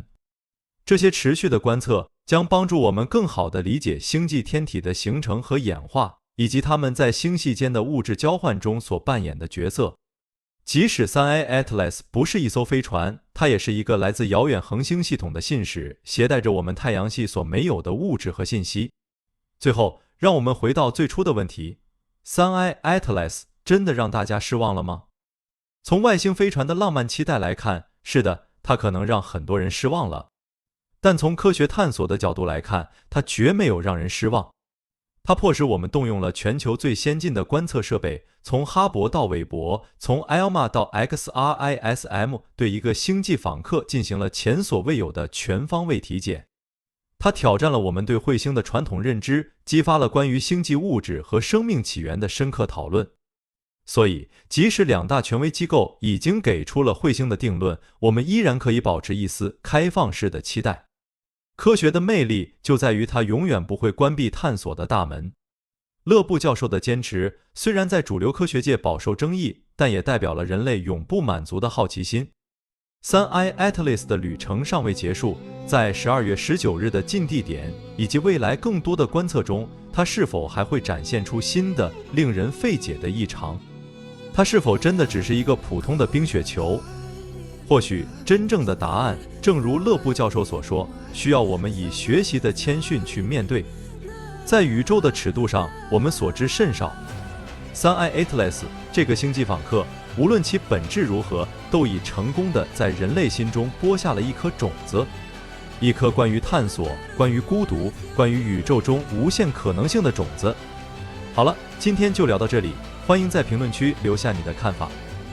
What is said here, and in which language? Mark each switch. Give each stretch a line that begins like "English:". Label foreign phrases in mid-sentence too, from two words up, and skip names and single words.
Chinese: 這些持續的觀測將幫助我們更好地理解星際天體的形成和演化，以及它們在星系間的物質交換中所扮演的角色。即使 3I Atlas 不是一艘飛船，它也是一個來自遙遠恆星系統的信使，攜帶着我們太陽系所沒有的物質和信息。最後，讓我們回到最初的問題 ：3I Atlas 真的讓大家失望了嗎？從外星飛船的浪漫期待來看，是的，它可能讓很多人失望了。但從科學探索的角度來看，它絕沒有讓人失望。它迫使我們動用了全球最先進的觀測設備，從哈勃到韋伯，從 ALMA 到 XRISM， 對一個星際訪客進行了前所未有的全方位體檢。它挑戰了我們對彗星的傳統認知，激發了關於星際物質和生命起源的深刻討論。所以，即使兩大權威機構已經給出了彗星的定論，我們依然可以保持一絲開放式的期待。科學的魅力就在於它永遠不會關閉探索的大門。勒布教授的堅持雖然在主流科學界飽受爭議，但也代表了人類永不滿足的好奇心。3I Atlas 的旅程尚未結束，在12月19日的近地點以及未來更多的觀測中，它是否還會展現出新的令人費解的異常？它是否真的只是一個普通的冰雪球？或許真正的答案，正如勒布教授所說，需要我們以學習的謙遜去面對。在宇宙的尺度上，我們所知甚少。3I Atlas 這個星際訪客，無論其本質如何，都已成功地在人類心中播下了一顆種子，一顆關於探索、關於孤獨、關於宇宙中無限可能性的種子。好了，今天就聊到這裡，歡迎在評論區留下你的看法。